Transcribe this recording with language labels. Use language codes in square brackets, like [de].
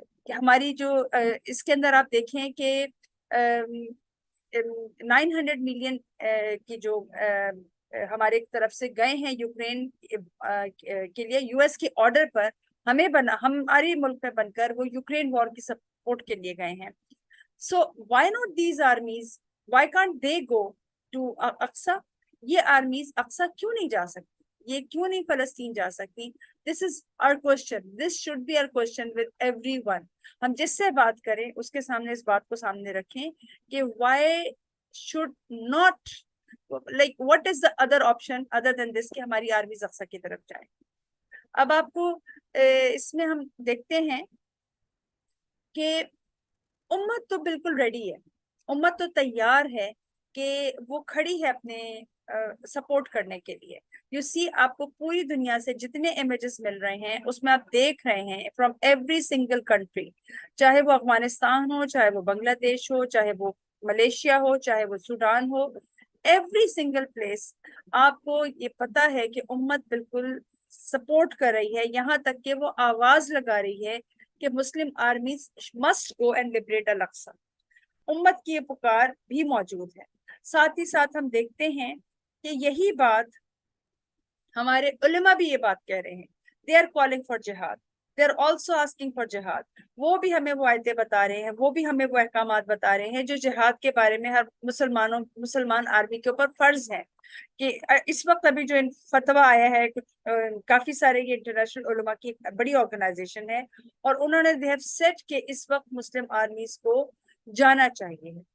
[ur] ہماری جو اس کے اندر آپ دیکھیں کہ 900 ملین کی جو ہمارے طرف سے گئے ہیں یوکرین کے لیے US کے آرڈر پر ہمارے ملک میں بن کر وہ یوکرین وار کی سپورٹ کے لیے گئے ہیں. [en] So why not these armies, why can't they go to Aqsa? [ur] یہ آرمیز اقصی کیوں نہیں جا سکتی, یہ کیوں نہیں فلسطین جا سکتی؟ [en] This is our question, this should be our question with everyone. [ur] ہم جس سے بات کریں اس کے سامنے اس بات کو سامنے رکھیں کہ why should not, like [en] what is the other option other than this [ur] کہ ہماری آرمیز اقصی کی طرف جائیں. اب آپ کو اس میں ہم دیکھتے ہیں کہ امت تو بالکل ریڈی ہے, امت تو تیار ہے کہ وہ کھڑی ہے اپنے سپورٹ کرنے کے لیے. یو سی, آپ کو پوری دنیا سے جتنے امیجز مل رہے ہیں اس میں آپ دیکھ رہے ہیں فرام ایوری سنگل کنٹری, چاہے وہ افغانستان ہو, چاہے وہ بنگلہ دیش ہو, چاہے وہ ملیشیا ہو, چاہے وہ سوڈان ہو, ایوری سنگل پلیس آپ کو یہ پتا ہے کہ امت بالکل سپورٹ کر رہی ہے, یہاں تک کہ وہ آواز لگا رہی ہے کہ [en] Muslim armies must go and liberate Al Aqsa. [ur] امت کی یہ پکار بھی موجود ہے. ساتھ ہی ساتھ ہم دیکھتے ہیں کہ یہی بات ہمارے علماء بھی یہ بات کہہ رہے ہیں. [en] They are calling for jihad, they are also asking for jihad. [ur] وہ بھی ہمیں وہ آیتیں بتا رہے ہیں, وہ بھی ہمیں وہ احکامات بتا رہے ہیں جو جہاد کے بارے میں ہر مسلمان آرمی کے اوپر فرض ہے. کہ اس وقت ابھی جو فتویٰ آیا ہے, کافی سارے یہ انٹرنیشنل علماء کی بڑی آرگنائزیشن ہے, اور انہوں نے [en] they have said [ur] کہ اس وقت مسلم آرمیز کو جانا چاہیے.